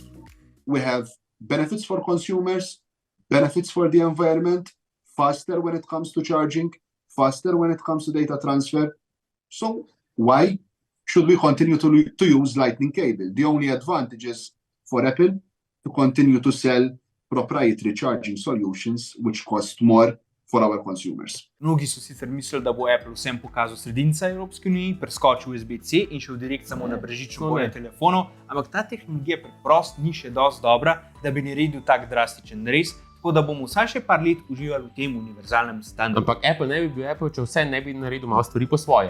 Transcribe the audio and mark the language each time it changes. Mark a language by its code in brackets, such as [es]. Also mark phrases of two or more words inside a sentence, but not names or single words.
[en] We have benefits for consumers, benefits for the environment, faster when it comes to charging, faster when it comes to data transfer. So why should we continue to use Lightning cable? The only advantage is for Apple to continue to sell proprietary charging solutions which cost more for our consumers. [sl] Mnogi so sicer mislili, da bo Apple vsem pokazal sredinca Evropske unije, preskočil USB-C in šel direkt samo na brežično polje telefonov, ampak ta tehnologija preprosto ni še dosti dobra, da bi naredil tak drastičen rez, tako da bomo vsaj še par let uživali v tem univerzalnem standardu. Ampak Apple ne bi bil Apple, če vse ne bi naredil malo stvari po svoje.